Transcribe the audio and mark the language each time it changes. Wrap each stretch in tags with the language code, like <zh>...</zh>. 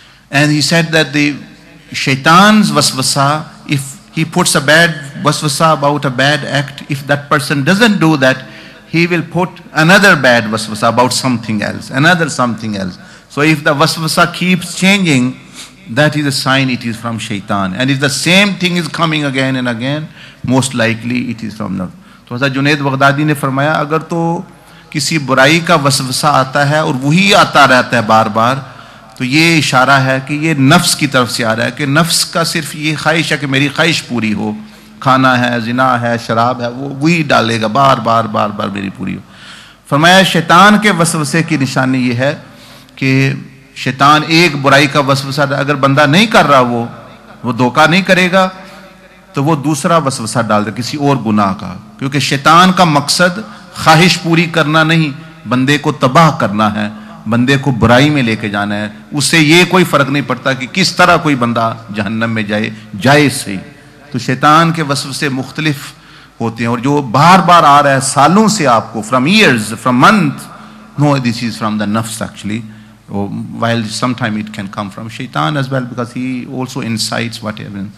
<en>And he said that the shaitan's waswasa, if he puts a bad waswasa about a bad act, if that person doesn't do that, he will put another bad waswasa about something else, another something else. So if the waswasa keeps changing, that is a sign it is from shaitan. And if the same thing is coming again and again, most likely it is from nafs.</en> <hi>तो हज़रत Junaid Baghdadi ने फरमाया, अगर तो किसी बुराई का वसवसा आता है और वही आता रहता है बार बार, तो ये इशारा है कि ये नफ्स की तरफ से आ रहा है, कि नफ्स का सिर्फ ये ख्वाहिश है कि मेरी ख्वाहिश पूरी हो, खाना है, जिना है, शराब है, वो वही डालेगा बार बार मेरी पूरी हो. फरमाया शैतान के वसवसे की निशानी ये है कि शैतान एक बुराई का वसवसा, अगर बंदा नहीं कर रहा वो धोखा नहीं करेगा, तो वो दूसरा वसवसा डाल दे किसी और गुनाह का. क्योंकि शैतान का मकसद ख्वाहिश पूरी करना नहीं, बंदे को तबाह करना है, बंदे को बुराई में लेके जाना है. उससे ये कोई फर्क नहीं पड़ता कि किस तरह कोई बंदा जहन्नम में जाए सही. तो शैतान के वसवसे मुख्तलिफ होते हैं, और जो बार बार आ रहा है सालों से आपको,</hi> <en>From years, from month, no, this is from the नफ्स actually. While sometime it can come from shaitan as well, because he also incites whatever.</en>